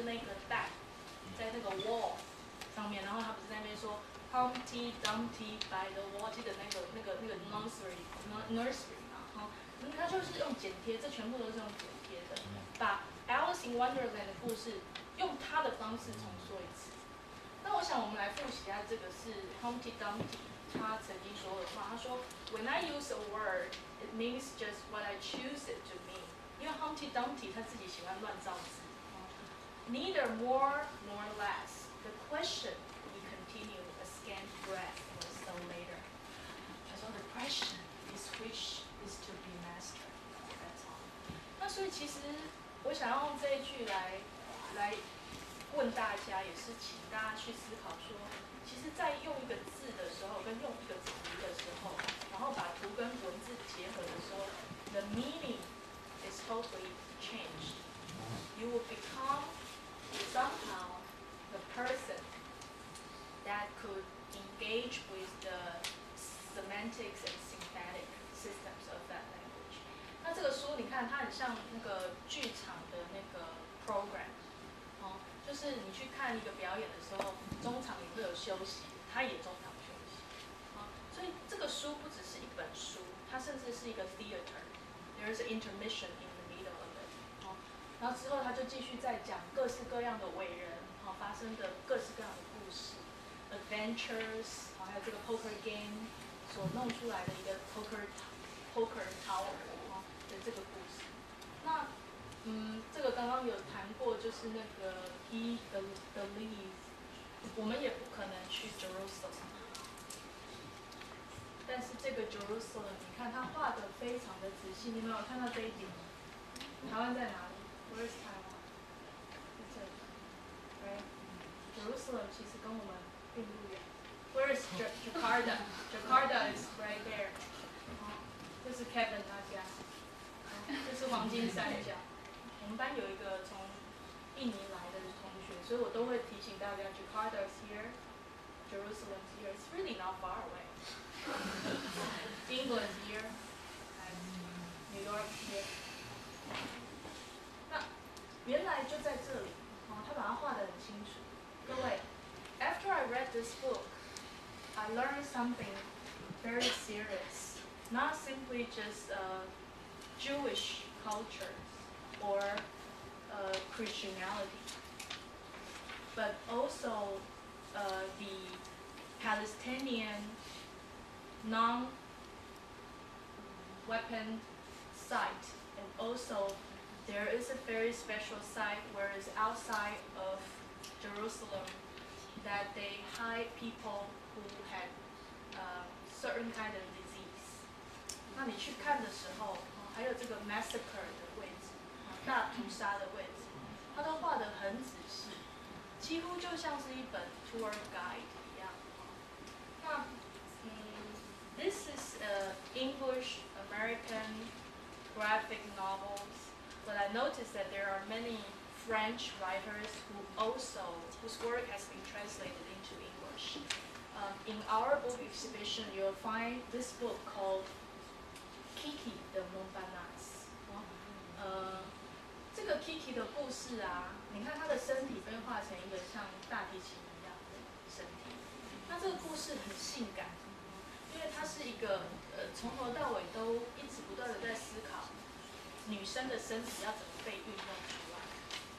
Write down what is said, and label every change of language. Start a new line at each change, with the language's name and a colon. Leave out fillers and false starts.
Chinese: 就是那个蛋在那个 wall 上面，然后他不是在那边说
English: Humpty Dumpty by the wall，
Chinese: 记得那个 nursery 嘛他就是用剪贴，这全部都是用剪贴的，把 Alice in Wonderland 的故事用他的方式重说一次。那我想我们来复习一下这个是 Humpty Dumpty 他曾经说的话，他说
English: "When I use a word, it means just what I choose it to mean."
Chinese: 因为 Humpty Dumpty 他自己喜欢乱造字，
English: Neither more nor less. The question we continue a scant breath or so later.
Chinese: 他说
English: "The question is which is to be mastered." That's all.
Chinese: 那所以其实我想要用这一句来问大家，也是请大家去思考说，其实，在用一个字的时候，跟用一个词的时候，然后把图跟文字结合的时候 ，
English: the meaning is totally changed. You will become somehow the person that could engage with the semantics and syntactic systems of that language.
Chinese: 那这个书你看，它很像那个剧场的那个 program。就是你去看一个表演的时候，中场也会有休息，他也中场休息。所以这个书不只是一本书，它甚至是一个 theater.
English: There is an intermission in the middle of it.
Chinese: 然后之后他就继续再讲各式各样的伟人发生的各式各样的故事 ，adventures， 还有这个 poker game 所弄出来的一个 poker tower 的这个故事。那这个刚刚有谈过，就是那个
English: he believe，
Chinese: 我们也不可能去 Jerusalem， 但是这个 Jerusalem， 你看他画的非常的仔细，你们有看到这一点吗？台湾在哪里 ？
English: Where's Taiwan？
Chinese: 在这里 ，
English: right？
Chinese: Jerusalem 其实跟我们并不远。
English: Where's Jakarta？ Jakarta is right there。
Chinese: 这是 Kevin 他家，这是黄金三角。我们班有一个从印尼来的同学，所以我都会提醒大家
English: Jakarta is here, Jerusalem is here. It's really not far away. England is here, and New York is here.
Chinese: 那原来就在这里，他把它画得很清楚。各位
English: ，After I read this book, I learned something very serious, not simply just Jewish culture or Christianity, but also the Palestinian non-weapon site, and also there is a very special site where it's outside of Jerusalem that they hide people who had certain kind of disease.
Chinese: 那你去看的时候，还有这个 massacre 的位置，大屠杀的位置，它都画得很仔细，几乎就像是一本 tour guide 一样。
English: 那this is English American graphic novels, but I noticed that there are many French writers whose work has been translated into English. In our book exhibition, you'll find this book called Kiki de Montparnasse.
Chinese: 这个 Kiki 的故事啊，你看她的身体被画成一个像大提琴一样的身体。那这个故事很性感，因为它是一个从头到尾都一直不断的在思考女生的身体要怎么被运用出来。